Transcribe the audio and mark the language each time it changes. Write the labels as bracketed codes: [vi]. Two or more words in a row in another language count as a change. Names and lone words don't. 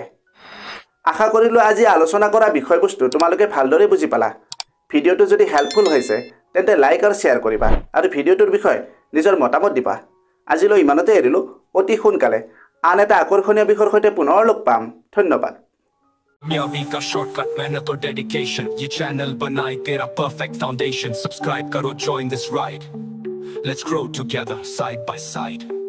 [as] আশা কৰিলোঁ আজি আলোচনা কৰা বিষয়বস্তু তোমালোকে ভালদৰে বুজি পালা। ভিডিঅ'টো যদি হেল্পফুল হৈছে তেন্তে লাইক আৰু শ্বেয়াৰ কৰিবা আৰু ভিডিঅ'টোৰ বিষয়ে নিজৰ মতামত দিবা। আজিলৈ ইমানতে এৰিলোঁ। অতি সোনকালে আন এটা আকৰ্ষণীয় বিষয়ৰ সৈতে পুনৰ লগ পাম। ধন্যবাদ। [hi] कामयाबी का शॉर्टकट, मेहनत और डेडिकेशन, ये चैनल बनाए तेरा [en] perfect foundation. [hi] सब्सक्राइब करो, [en] join this ride, let's grow together side by side.